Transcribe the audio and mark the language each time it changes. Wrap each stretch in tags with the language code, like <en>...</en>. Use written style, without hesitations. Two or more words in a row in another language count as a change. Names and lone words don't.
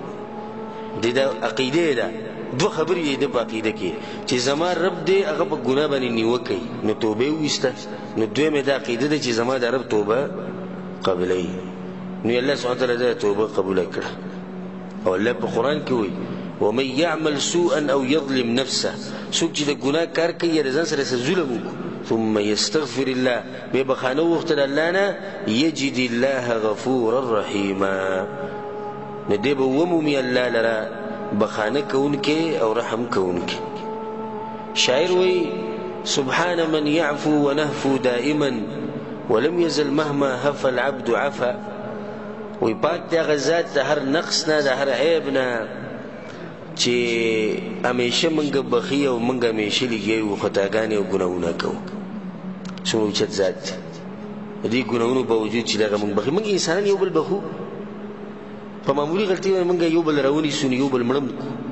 <ps>دې دا عقیده ده. دوه خبرې دي په عقیده کې چې زما رب دی هغه په ګناه باندې نیوکه، نو توبه یې وویسته. نو دویمه دا عقیده ده چې زما د رب توبه قبلي. نو الله</ps> <ar>سبحانه وتعالی</ar> <ps>دا توبه قبول کړه. او الله په قرآن کې وایي:</ps> <ar>ومن يعمل سوءا او يظلم نفسه.</ar> <ps>څوک چې د ګناه کار کوي یا د ځان سره ظلم وکړي،</ps> <ar>ثم يستغفر الله،</ar> <ps>بیا بخانه وغوښته د الله نه،</ps> <ar>یجد الله غفورا رحیما.</ar> <ps>نو دی به ومومي الله لره بخانه کوونکی او رحم کوونکی. شاعر وایي:</ps> <ar>سبحان من يعفو ونهفو دائما ولم يزل مهما هفى العبد عفا.</ar> <ps>وی پاک دی هغه ذات د هر نقص نه، د هر عیب نه، چې همیشه موږ بخي او موږ همیشه لګیو خطاګانې او ګناهونه کوو. څومره اوچت ذات دی. د دې ګناهونو باوجود چې دغه موږ بخي، موږ انسانان یو بل بخو، په معمولي غلطي باندې موږ یو بل راونیسو، یو بل مړه کړو.</ps>